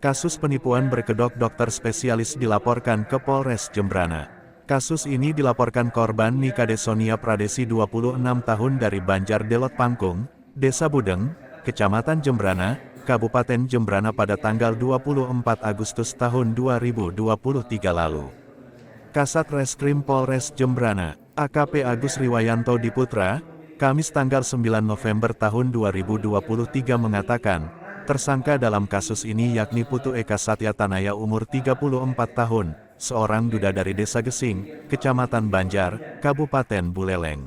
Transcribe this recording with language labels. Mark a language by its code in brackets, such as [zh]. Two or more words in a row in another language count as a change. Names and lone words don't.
[id] Kasus penipuan berkedok dokter spesialis dilaporkan ke Polres Jembrana. Kasus ini dilaporkan korban Nikade Sonia Pradesi 26 tahun dari Banjar Delot Pangkung, Desa Budeng, Kecamatan Jembrana, Kabupaten Jembrana pada tanggal 24 Agustus tahun 2023 lalu. Kasat Reskrim Polres Jembrana, AKP Agus Riwayanto Diputra, Kamis tanggal 9 November tahun 2023 mengatakan, tersangka dalam kasus ini yakni Putu Eka Satya Tanaya umur 34 tahun, seorang duda dari Desa Gesing, Kecamatan Banjar, Kabupaten Buleleng.